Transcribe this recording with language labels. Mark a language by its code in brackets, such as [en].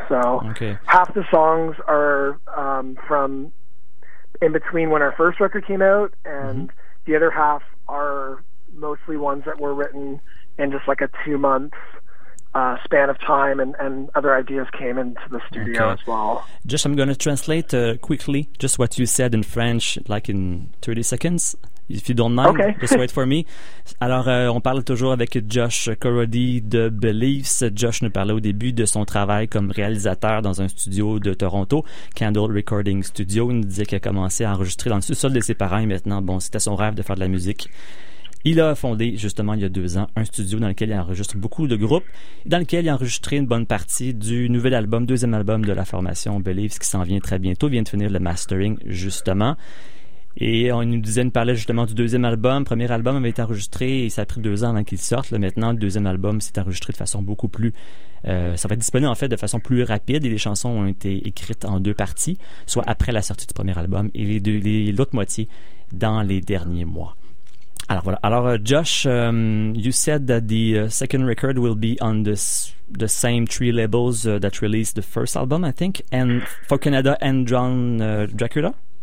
[en] So half the songs are from in between when our first record came out, and the other half are mostly ones that were written in just like a 2 month span of time, and other ideas came into the studio as well. Just, I'm going to translate quickly just what you said in French, like in 30 seconds. If you don't mind, just wait for me. [fr] Alors, on parle toujours avec Josh Corody de Beliefs. Josh nous parlait au début de son travail comme réalisateur dans un studio de Toronto, Candle Recording Studio. Il nous disait qu'il a commencé à enregistrer dans le sous-sol de ses parents, et maintenant, bon, c'était son rêve de faire de la musique. Il a fondé, justement, il y a 2 ans, un studio dans lequel il enregistre beaucoup de groupes, dans lequel il a enregistré une bonne partie du nouvel album, deuxième album de la formation Beliefs, qui s'en vient très bientôt, vient de finir le mastering, justement. Et on nous disait, nous parlait justement du deuxième album. Le premier album avait été enregistré et ça a pris 2 ans avant qu'il sorte. Là, maintenant, le deuxième album s'est enregistré de façon beaucoup plus... ça va être disponible, en fait, de façon plus rapide. Et les chansons ont été écrites en deux parties, soit après la sortie du premier album et l'autre moitié dans les derniers mois. Alors voilà. Alors [en] Josh, you said that the second record will be on the same three labels that released the first album, I think, and for Canada and Dracula.